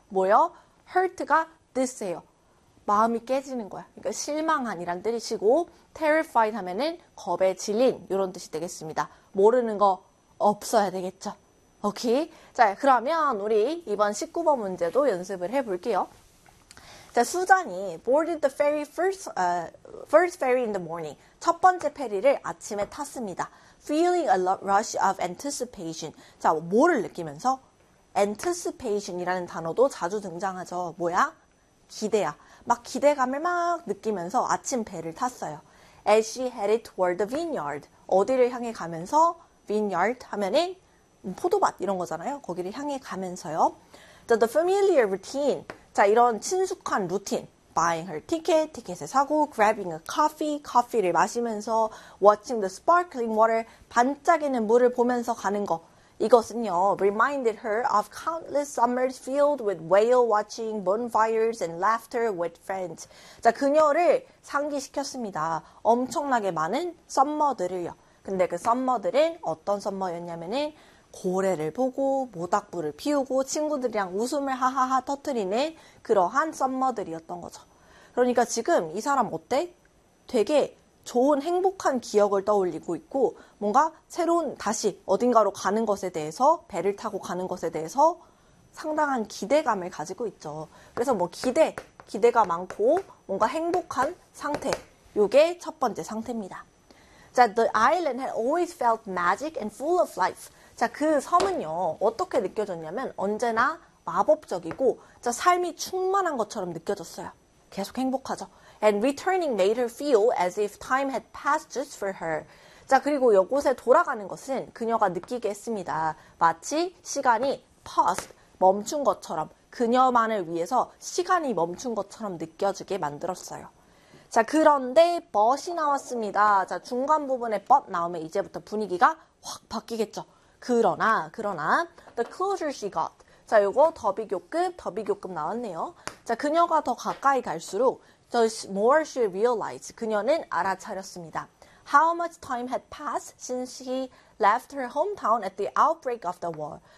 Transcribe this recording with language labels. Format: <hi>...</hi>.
<ko>뭐요? hurt가 this예요. 마음이 깨지는 거야. 그러니까 실망한 이란 뜻이고, terrified 하면은 겁에 질린 이런 뜻이 되겠습니다. 모르는 거 없어야 되겠죠. 오케이. 자, 그러면 우리 이번 19번 문제도 연습을 해볼게요.</ko> <en>자, 수잔이 boarded the ferry first ferry in the morning.</en> <ko>첫 번째 페리를 아침에 탔습니다.</ko> <en>Feeling a rush of anticipation.</en> <ko>자, 뭐를 느끼면서? anticipation이라는 단어도 자주 등장하죠. 뭐야? 기대야. 막 기대감을 막 느끼면서 아침 배를 탔어요.</ko> <en>As she headed toward the vineyard.</en> <ko>어디를 향해 가면서? vineyard 하면은 포도밭 이런 거잖아요. 거기를 향해 가면서요.</ko> <en>The familiar routine.</en> <ko>자, 이런 친숙한 루틴.</ko> <en>Buying her ticket,</en> <ko>티켓을 사고,</ko> <en>grabbing a coffee,</en> <ko>커피를 마시면서,</ko> <en>watching the sparkling water,</en> <ko>반짝이는 물을 보면서 가는 거. 이것은요,</ko> <en>reminded her of countless summers filled with whale watching, bonfires, and laughter with friends.</en> <ko>자, 그녀를 상기시켰습니다. 엄청나게 많은 썸머들을요. 근데 그 썸머들은 어떤 썸머였냐면은, 고래를 보고 모닥불을 피우고 친구들이랑 웃음을 하하하 터뜨리는 그러한 썸머들이었던 거죠. 그러니까 지금 이 사람 어때? 되게 좋은 행복한 기억을 떠올리고 있고 뭔가 새로운 다시 어딘가로 가는 것에 대해서 배를 타고 가는 것에 대해서 상당한 기대감을 가지고 있죠. 그래서 뭐 기대가 많고 뭔가 행복한 상태 이게 첫 번째 상태입니다.</ko> <en>자, The island had always felt magic and full of life.</en> <ko>자, 그 섬은요, 어떻게 느껴졌냐면 언제나 마법적이고 자, 삶이 충만한 것처럼 느껴졌어요. 계속 행복하죠.</ko> <en>And returning made her feel as if time had passed just for her.</en> <ko>자, 그리고 이곳에 돌아가는 것은 그녀가 느끼게 했습니다. 마치 시간이 passed, 멈춘 것처럼, 그녀만을 위해서 시간이 멈춘 것처럼 느껴지게 만들었어요. 자, 그런데 but이 나왔습니다. 자, 중간 부분에 but 나오면 이제부터 분위기가 확 바뀌겠죠.</ko> <en>그러나 the closer she got.</en> <ko>자, 요거 더비교급 나왔네요. 자, 그녀가 더 가까이 갈수록</ko> <en>the more she realized.</en> <ko>그녀는 알아차렸습니다.</ko> <en>How much time had passed since she left her hometown at the outbreak of the war.</en>